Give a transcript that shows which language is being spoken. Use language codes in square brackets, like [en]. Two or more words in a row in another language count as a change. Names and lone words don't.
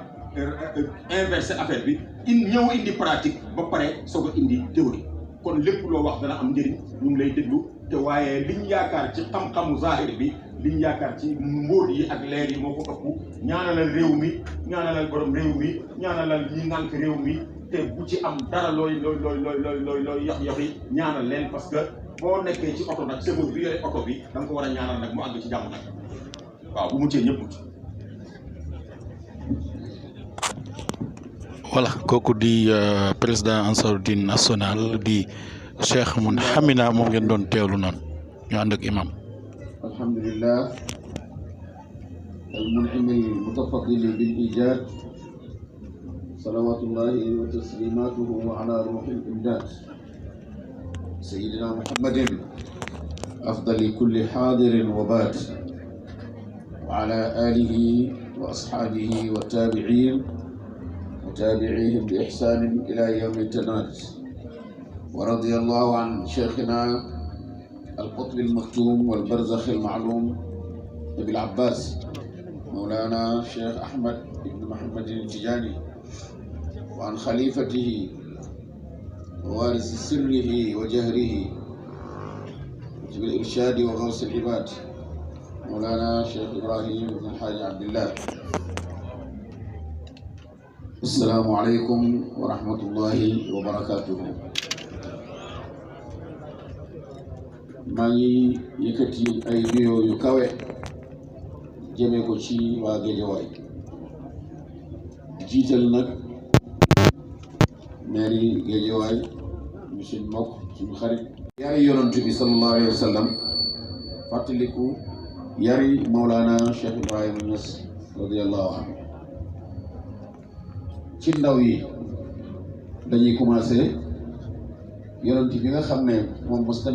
[wo] inversé affaire bi ñëw indi pratique ba pare soo ko indi théorie kon lépp loo wax dana am njëriñ ñu ngi lay déglu te waaye liñ yaakaar ci xam-xamu zahir bi liñ yaakaar ci mbóot yi ak leer yi moo ko ëpp ñaanalal réew mi ñaanalal borom réew mi ñaanalal ñi ngànk réew mi te bu ci am dara looy yox yi ñaanal leen [fr] parce que [wo] boo nekkee ci oto nag chauffeur bi yore oto bi da nga ko war a ñaanal nag mu àgg ci jàmm nag waaw bu muccee ñëpp mucc. voilà kooku di président Ansaruddin national di Cheikh Mun Hamina moom ngeen doon teewlu noonu ñu ànd ak imam. [ar] الحمد لله المنعم المتفضل بالإيجاد صلوات الله وتسليماته على روح الإمداد سيدنا محمد أفضل كل حاضر وباد وعلى آله وأصحابه والتابعين وتابعيهم بإحسان إلى يوم التناد ورضي الله عن شيخنا القطب المختوم والبرزخ المعلوم أبي العباس مولانا الشيخ أحمد بن محمد التجاني وعن خليفته ووارث سره وجهره بالإرشاد وغوث العباد مولانا الشيخ إبراهيم بن الحاج عبد الله. السلام عليكم ورحمة الله وبركاته. [wo] maa ngi yëkkati ay nuyoo yu kawe jëmee ko ci waa Géejawaay jiital nag mairie Géejawaay ñu suñ mbokk suñu xarit yari yonent bi [ar] صلى الله عليه وسلم [wo] fàttaliku yari Mawlana Cheikh Ibrahima Niass [ar] رضي الله عنه [wo] ci ndaw yi dañuy commencé yonent bi nga xam ne moom mos ta